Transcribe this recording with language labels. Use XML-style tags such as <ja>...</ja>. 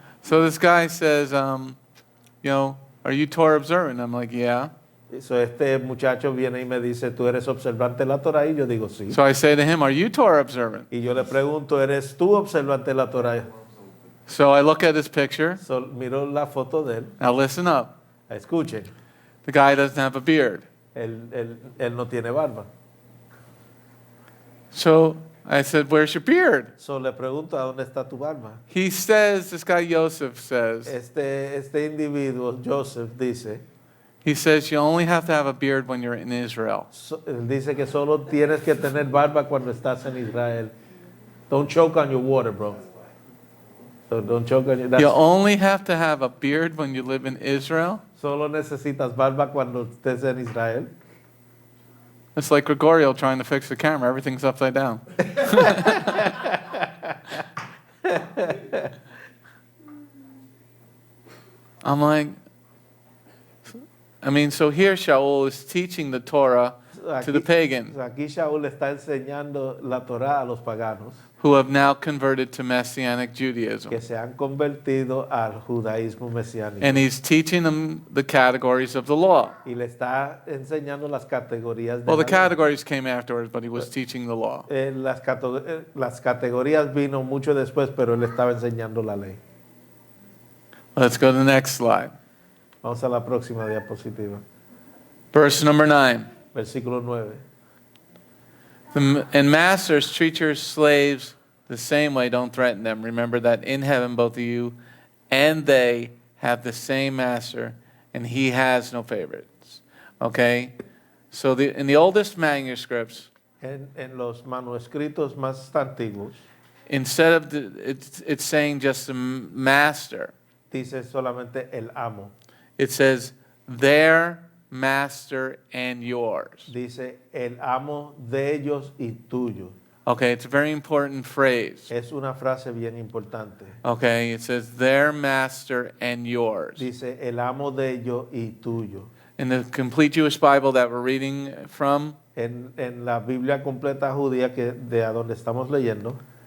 <en>So this guy says, are you Torah observant? I'm like, yeah.</en> <es>So este muchacho viene y me dice, ¿tú eres observante de la Torah? Y yo digo, sí.</es> <en>So I say to him, are you Torah observant?</en> <es>Y yo le pregunto, ¿eres tú observante de la Torah?</es> <en>So I look at his picture.</en> <es>So, miro la foto de él.</es> <en>Now listen up.</en> <es>Escuchen,</es> <en>The guy doesn't have a beard.</en> <es>él no tiene barba.</es> <en>So I said, where's your beard?</en> <es>So le pregunto, ¿a dónde está tu barba?</es> <en>He says, this guy Joseph says,</en> <es>Este individuo, Joseph, dice,</es> <en>he says, you only have to have a beard when you're in Israel.</en> <es>él dice que solo tienes que tener barba cuando estás en Israel.</es> <en>Don't choke on your water, bro. So don't choke on your... You only have to have a beard when you live in Israel.</en> <es>Solo necesitas barba cuando estés en Israel.</es> <en>It's like Gregorio trying to fix the camera. Everything's upside down. I'm like, so here Shaul is teaching the Torah to the pagans</en> <es>Aquí Shaul le está enseñando la Torá a los paganos</es> <en>who have now converted to Messianic Judaism.</en> <es>que se han convertido al judaísmo mesiánico.</es> <en>And he's teaching them the categories of the law.</en> <es>Y le está enseñando las categorías de</es> <en>Well, the</en> <es>la ley.</es> <en>categories came afterwards, but he was teaching the law.</en> <es>Las categorías vino mucho después, pero él estaba enseñando la ley.</es> <en>Let's go to the next slide.</en> <es>Vamos a la próxima diapositiva.</es> <en>Verse number 9.</en> <es>Versículo 9.</es> <en>And masters, treat your slaves the same way. Don't threaten them. Remember that in heaven, both of you and they have the same master, and he has no favorites. Okay? So in the oldest manuscripts,</en> <es>En los manuscritos más antiguos,</es> <en>instead of it's saying just the master,</en> <es>dice solamente el amo.</es> <en>it says their master and yours.</en> <es>Dice el amo de ellos y tuyo.</es> <en>Okay, it's a very important phrase.</en> <es>Es una frase bien importante.</es> <en>Okay, it says their master and yours.</en> <es>Dice el amo de ellos y tuyo.</es> <en>In the complete Jewish Bible that we're reading from,</en> <es>En la Biblia completa judía que de a donde estamos leyendo,</es>